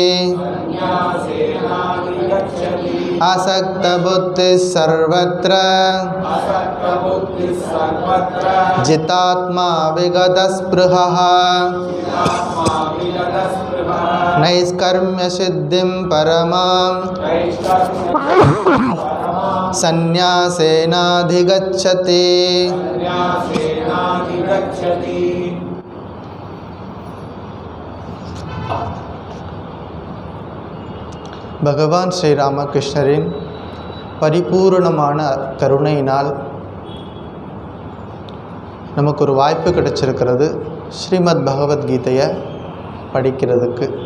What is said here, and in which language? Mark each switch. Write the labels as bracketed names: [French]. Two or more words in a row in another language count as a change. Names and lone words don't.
[Sanskrit] आसक्त बुद्धि सर्वत्र जितात्मा विगत स्पृहः नैष्कर्म्य सिद्धिं परमां संन्यासेनाधिगच्छति। [Tamil] பகவான் ஸ்ரீராமகிருஷ்ணரின் பரிபூர்ணமான கருணையினால் நமக்கு ஒரு வாய்ப்பு கிடைச்சிருக்கிறது ஸ்ரீமத் பகவத்கீதையை படிக்கிறதுக்கு.